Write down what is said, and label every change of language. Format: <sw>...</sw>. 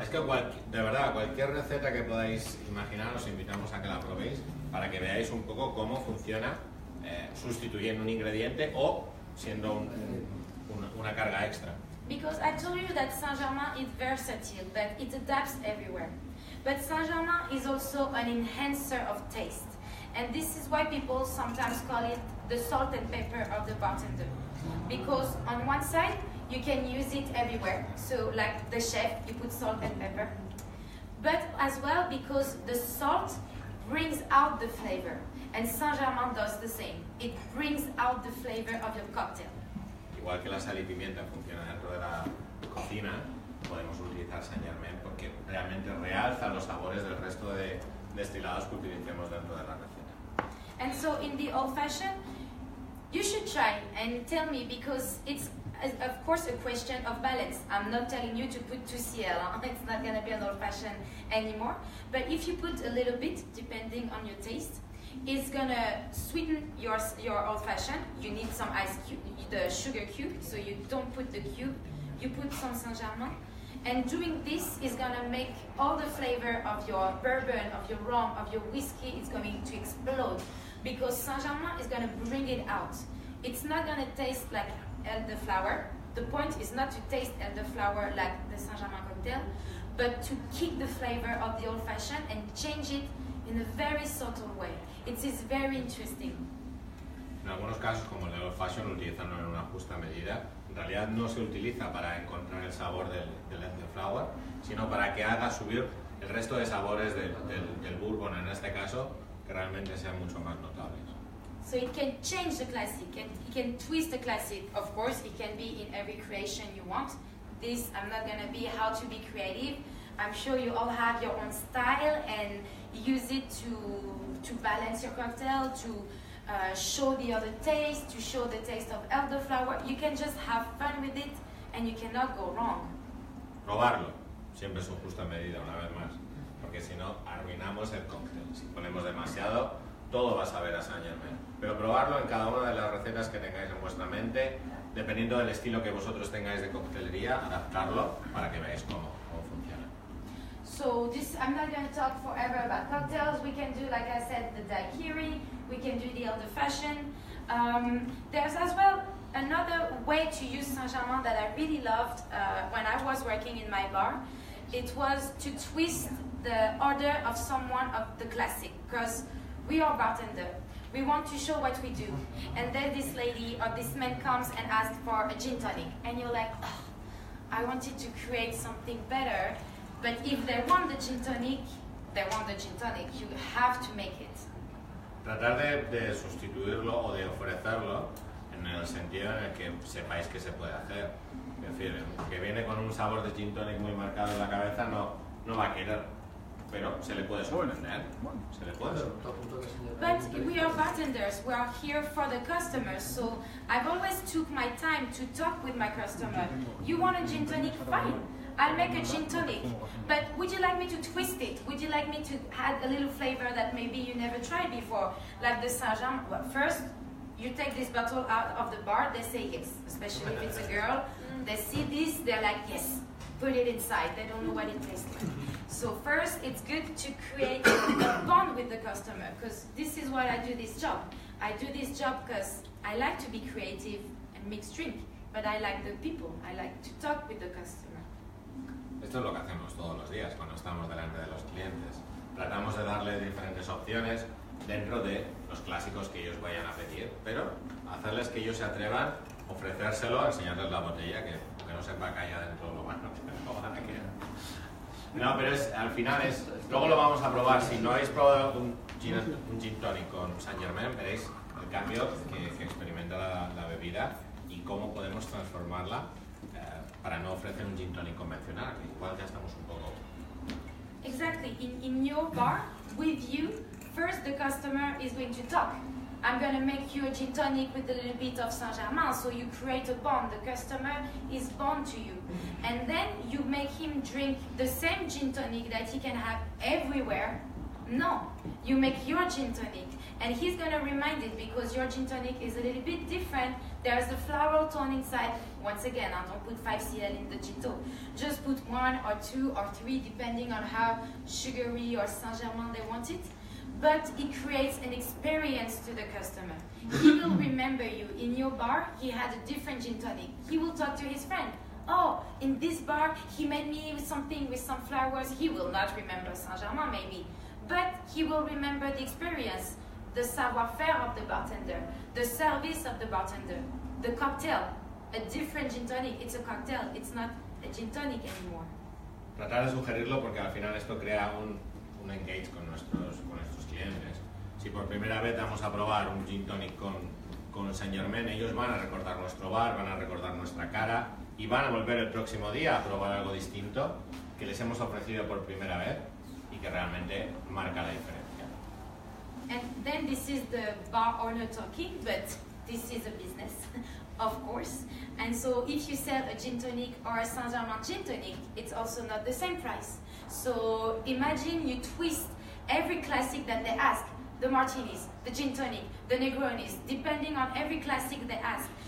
<es>Es que de verdad, cualquier receta que podáis imaginar, os invitamos a que la probéis para que veáis un poco cómo funciona sustituyendo un ingrediente o siendo una carga extra.</es> <en>Because I told you that Saint-Germain is versatile, that it adapts everywhere. But Saint-Germain is also an enhancer of taste. And this is why people sometimes call it the salt and pepper of the bartender. Because on one side, you can use it everywhere. So like the chef, you put salt and pepper. But as well because the salt brings out the flavor. And Saint-Germain does the same. It brings out the flavor of your cocktail.</en> <es>Igual que la sal y pimienta funciona dentro de la cocina, podemos utilizar Saint-Germain porque realmente realza los sabores del resto de destilados que utilicemos dentro de la receta.</es> <en>And so in the old-fashioned, you should try and tell me, because it's of course a question of balance. I'm not telling you to put 2CL, it's not going to be an old-fashioned anymore. But if you put a little bit, depending on your taste, it's going to sweeten your old-fashioned. You need some ice cube, the sugar cube, so you don't put the cube, you put some Saint-Germain. And doing this is going to make all the flavor of your bourbon, of your rum, of your whiskey, it's going to explode. Because Saint-Germain is going to bring it out. It's not going to taste like elderflower. The point is not to taste elderflower like the Saint-Germain cocktail, but to kick the flavor of the old-fashioned and change it in a very subtle way. It is very interesting.</en> <es>En algunos casos, como el Old Fashion, utilizarlo en una justa medida. En realidad no se utiliza para encontrar el sabor del elderflower, sino para que haga subir el resto de sabores del bourbon, en este caso, que realmente sean mucho más notables.</es> <en>So it can change the classic, and it can twist the classic. Of course, it can be in every creation you want. This, I'm not going to be how to be creative. I'm sure you all have your own style and use it to balance your cocktail, to show the other taste, to show the taste of elderflower. You can just have fun with it and you cannot go wrong.</en> <es>Probarlo, siempre es en justa medida, una vez más, porque si no, arruinamos el cóctel. Si ponemos demasiado, todo va a saber a Saint-Germain. Pero probarlo en cada una de las recetas que tengáis en vuestra mente, dependiendo del estilo que vosotros tengáis de coctelería, adaptarlo para que veáis cómo funciona.</es> <en>So this, I'm not going to talk forever about cocktails. We can do, like I said, the daiquiri. We can do the elder-fashioned. There's as well another way to use Saint-Germain that I really loved when I was working in my bar. It was to twist the order of someone of the classic, because we are bartender. We want to show what we do. And then this lady or this man comes and asks for a gin tonic. And you're like, oh, I wanted to create something better. But if they want the gin tonic, they want the gin tonic. You have to make it.</en> <es>Tratar de sustituirlo o de ofrecerlo en el sentido en el que sepáis que se puede hacer. Es decir, el que viene con un sabor de gin tonic muy marcado en la cabeza no va a querer, pero se le puede sorprender. Se le puede sorprender.</es> <en>But we are bartenders. We are here for the customers. So I've always took my time to talk with my customer. You want a gin tonic? Fine. I'll make a gin tonic, but would you like me to twist it? Would you like me to add a little flavor that maybe you never tried before? Like the Saint-Germain, well, first, you take this bottle out of the bar, they say yes, especially if it's a girl. They see this, they're like, yes, put it inside. They don't know what it tastes like. So first, it's good to create a bond with the customer, because this is why I do this job. I do this job because I like to be creative and mix drink, but I like the people. I like to talk with the customer.</en> <es>Esto es lo que hacemos todos los días cuando estamos delante de los clientes. Tratamos de darle diferentes opciones dentro de los clásicos que ellos vayan a pedir, pero hacerles que ellos se atrevan, ofrecérselo, enseñarles la botella, que no sepa que haya dentro lo bueno que no van a querer. No, pero al final luego lo vamos a probar. Si no habéis probado un gin tonic con Saint-Germain, veréis el cambio que experimenta la bebida y cómo podemos transformarla para no ofrecer un gin tonic convencional, que igual ya estamos un poco...</es> <en>Exactly. In your bar, with you, first the customer is going to talk. I'm going to make you a gin tonic with a little bit of Saint-Germain, so you create a bond. The customer is bound to you. And then you make him drink the same gin tonic that he can have everywhere, No, you make your gin tonic, and he's going to remind it because your gin tonic is a little bit different. There's a floral tone inside. Once again, I don't put 5 CL in the Gito. Just put 1 or 2 or 3, depending on how sugary or Saint-Germain they want it. But it creates an experience to the customer. He will remember you. In your bar, he had a different gin tonic. He will talk to his friend. Oh, in this bar, he made me something with some flowers. He will not remember Saint-Germain, maybe. But he will remember the experience, the savoir-faire of the bartender, the service of the bartender, the cocktail, a different gin tonic. It's a cocktail, it's not a gin tonic anymore.</en> <es>Tratar de sugerirlo porque al final esto crea un engage con nuestros clientes. Si por primera vez vamos a probar un gin tonic con Saint Germain, ellos van a recordar nuestro bar, van a recordar nuestra cara y van a volver el próximo día a probar algo distinto que les hemos ofrecido por primera vez y que realmente marca la diferencia.</es> <en>And then this is the bar owner talking, but this is a business, of course. And so if you sell a gin tonic or a Saint-Germain gin tonic, it's also not the same price. So imagine you twist every classic that they ask, the martinis, the gin tonic, the Negronis, depending on every classic they ask.</en>